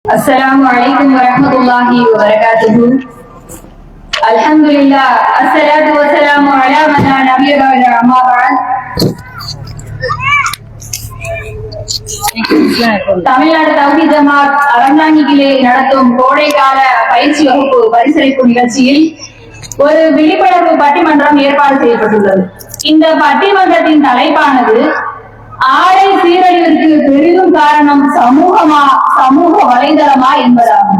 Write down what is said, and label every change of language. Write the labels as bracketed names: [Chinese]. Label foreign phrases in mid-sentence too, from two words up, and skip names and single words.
[Arabic] السلام عليكم ورحمة الله وبركاته. الحمد لله، والصلاة والسلام على من لا نبي بعده أما بعد. [Tamil] தமிழ்நாடு தௌஹீத் ஜமாத் அறந்தாங்கியிலே நடத்தும் கோடைக்கால பயிற்சி வகுப்பு பரிசளிப்பு நிகழ்ச்சியில் ஒரு விழிப்புணர்வு பட்டிமன்றம் ஏற்பாடு செய்யப்பட்டுள்ளது. இந்த பட்டிமன்றத்தின் தலைப்பானது ஆடை சீரழிவிற்கு பெரிதும் காரணம் சமூக வலைதளமா என்பதாகும்.